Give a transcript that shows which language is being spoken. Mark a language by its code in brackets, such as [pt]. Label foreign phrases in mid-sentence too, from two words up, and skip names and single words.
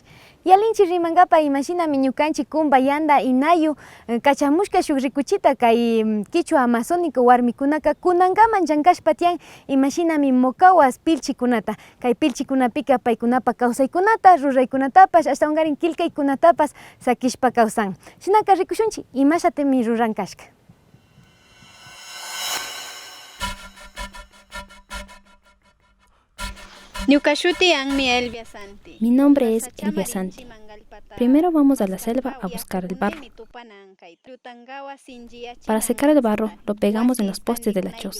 [qu] Yalinchik rimankapa imashinami ñukanchik kumba yanda inayu kachamushka shuk rikuchita kay [es] quichua amazónico [qu] warmikunaka kunankaman llankashpa tiyan imashinami mokawas pilchikunata. Kay pilchikunapika paykunapa kawsaykunata ruraykunatapash hasta ungarin kilkaykunatapas sakishpa kawsan. Shinaka rikushunchik imashatimi rurankashka. [es] Mi nombre es Elvia Santi. Primero vamos a la selva a buscar el barro. Para secar el barro, lo pegamos en los postes de la choza.